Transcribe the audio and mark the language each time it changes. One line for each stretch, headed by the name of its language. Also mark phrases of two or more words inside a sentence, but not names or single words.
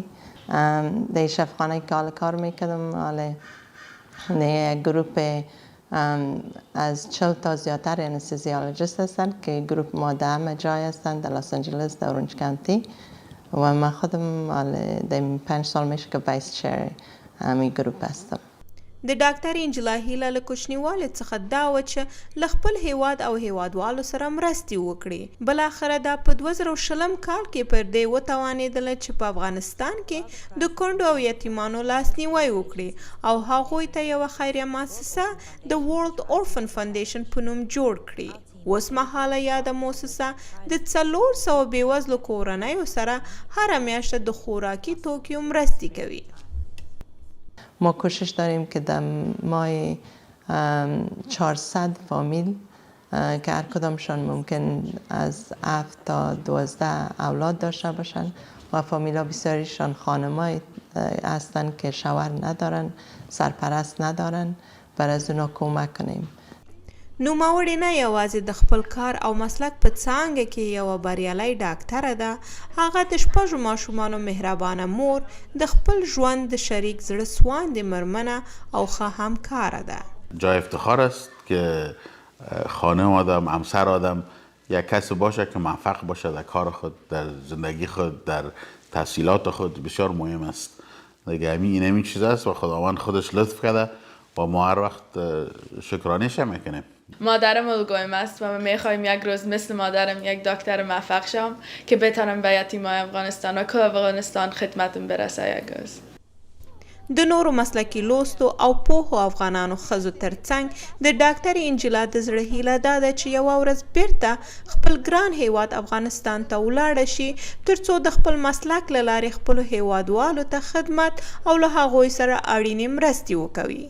Persian: در شفاخانه که حالا کار میکردم، حالا گروپ از 40 تا زیادتر انستیزیولوژیست هستند که گروپ ما در همه جای هستند، در لس آنجلس، در اورنج کانتی و من خودم در 5 سال میشه که
English: vice chair
Persian: همین گروپ هستم.
Pashto: د ډاکټر انجېلا هیله له کوچنیوالي څخه دا وه چې له خپل هیواد او هیوادوالو سره مرستې وکړي. بالاخره دا په 2020 کال کې پر دې وتوانېدله چې په افغانستان کې د کونډو او یتیمانو لاسنیوی وکړي او هغوی ته یوه خیریه مؤسسه د ورلد اورفن فاونډیشن په نوم جوړ کړي. اوس مهاله یاده مؤسسه د 400 بېوزلو کورنیو سره هره میاشت د خوراکي توکیو مرستې کوي.
Persian: ما کوشش داریم که در ماه 400 فامیل که هر کدامشان ممکن از 7 تا 12 اولاد داشته باشند و فامیلا بسیاریشان خانم‌های هستند که شوهر ندارن، سرپرست ندارن، بر از اونا کمک کنیم.
Pashto: نوموړې نه یوازې د خپل کار او مسلک په څانګه کې یوه بریالۍ ډاکټره ده، هغه د 6 ماشومانو مهربانه مور، د خپل ژوند د شریک زړه سواندې مېرمنه او ښه همکاره ده.
Persian: جای افتخار است که خانم آدم، همسر آدم یک کسی باشه که موفق باشه در کار خود، در زندگی خود، در تحصیلات خود. بسیار مهم است دیگه. همین چیز است و خداوند خودش لطف کرده و ما هر وقت شکرانش میکنیم. مادرم الگویم است و من میخوایم یک روز مثل مادرم یک دکتر موفق شم که بتانم به یتیمای افغانستان و که افغانستان خدمتم برسه یک روز.
Pashto: د نورو مسلکي لوستو او پوهو افغانانو ښځو ترڅنګ د ډاکټرې انجېلا د زړه هیله دا ده چې یوه ورځ بیرته خپل ګران هیواد افغانستان ته ولاړه شي ترڅو د خپل مسلک له لارې خپلو هیوادوالو ته خدمت او له هغوی سره اړینې مرستې وکوي.